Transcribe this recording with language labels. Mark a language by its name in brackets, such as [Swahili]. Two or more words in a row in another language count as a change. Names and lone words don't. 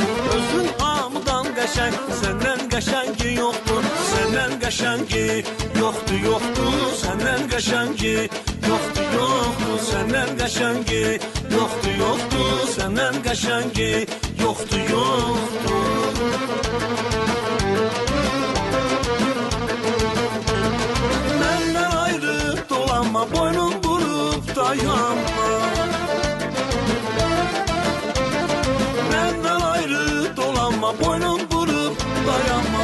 [Azerbaijani] Özün hamıdan qəşəng, səndən qəşəngi yoxdur. Səndən qəşəngi yoxdur, yoxdur. Səndən qəşəngi yoxdur, yoxdur. Səndən qəşəngi yoxdur, yoxdur. Səndən qəşəngi yoxdur, yoxdur. [Turkish] Boynun vurup dayanma, benden ayrı dolanma. Boynun vurup dayanma.